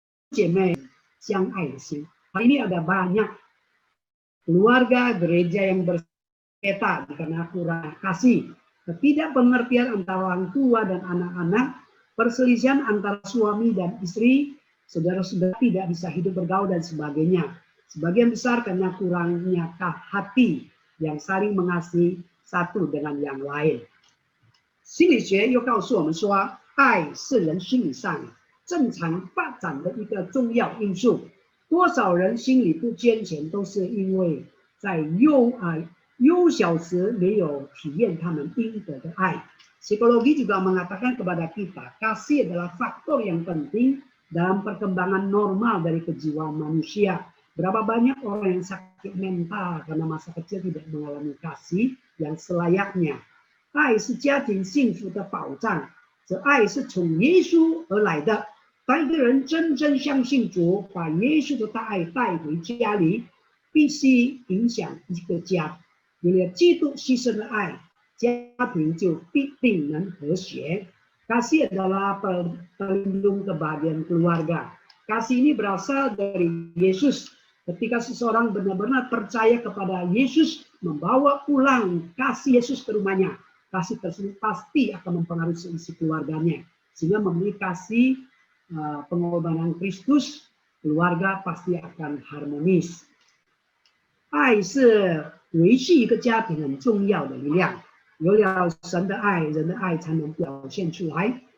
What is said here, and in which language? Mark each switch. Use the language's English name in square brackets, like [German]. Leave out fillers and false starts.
[Chinese] 姐妹相爱的心 [Indonesian] hari ini ada banyak keluarga gereja yang bersengketa karena kurang kasih ketidakpengertian antara orang tua dan anak-anak perselisihan antara suami dan istri saudara-saudara tidak bisa hidup bergaul dan sebagainya sebagian besar karena kurangnya hati yang saling mengasihi satu dengan yang lain [Chinese] 心理学又告诉我们说爱是人心理上正常发展的一个重要因素。多少人心里不坚强，都是因为在幼小时没有体验他们应得的爱。 [Indonesian] Psikologi juga mengatakan kepada kita, kasih adalah faktor yang penting dalam perkembangan normal dari kejiwaan manusia. Berapa banyak orang yang sakit mental karena masa kecil tidak mengalami kasih yang selayaknya. [Chinese] 爱是家庭幸福的保障。这爱是从耶稣而来的。当一个人真正相信主，把耶稣的大爱带回家里，必须影响一个家。有了基督牺牲的爱，家庭就必定能和谐。 [Indonesian] Kasih adalah pelindung kebahagiaan keluarga. Kasih ini berasal dari Yesus. Ketika seseorang benar-benar percaya kepada Yesus, membawa pulang kasih Yesus ke rumahnya, kasih tersebut pasti akan mempengaruhi seisi keluarganya. Sehingga memiliki kasih pengorbanan Kristus, keluarga pasti akan harmonis. [Chinese] 爱是维系一个家庭很重要的力量，有了神的爱，人的爱才能表现出来。